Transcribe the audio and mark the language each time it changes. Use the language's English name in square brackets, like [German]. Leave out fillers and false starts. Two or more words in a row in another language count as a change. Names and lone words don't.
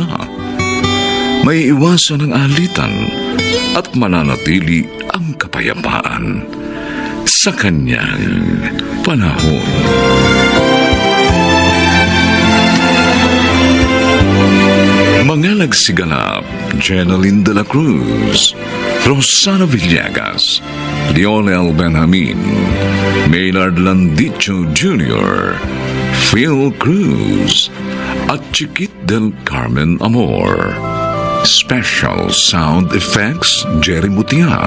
[Filipino] May iwasan ng alitan at mananatili ang kapayapaan sa kanyang panahon. Mga nagsiganap, Jeneline de la Cruz, Rosana Villegas, Lionel Benjamin, Maynard Landicho Jr., Phil Cruz, at Chiquit del Carmen Amor. [English] Special Sound Effects, Jerry Mutia.